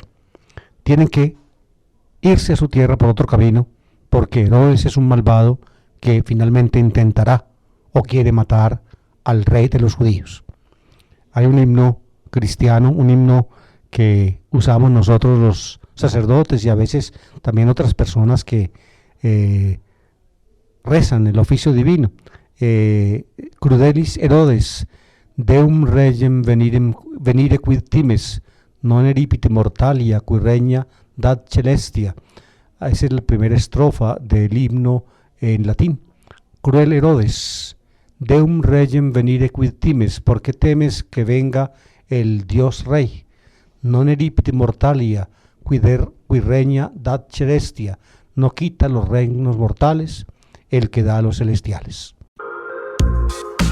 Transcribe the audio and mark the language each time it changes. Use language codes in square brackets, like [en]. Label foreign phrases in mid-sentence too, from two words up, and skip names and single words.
[es] Tienen que irse a su tierra por otro camino, porque Herodes es un malvado que finalmente intentará o quiere matar al rey de los judíos. Hay un himno cristiano, un himno que usamos nosotros los sacerdotes y a veces también otras personas que rezan el oficio divino. [la] Crudelis Herodes, deum regem venire quid times, non eripite mortalia qui regna dat celestia. [es] Esa es la primera estrofa del himno en latín. Cruel Herodes, [la] deum regem venire quid times, [es] ¿por qué temes que venga el Dios Rey? [la] Non eripite mortalia qui regna dat celestia, [es] no quita los reinos mortales el que da a los celestiales.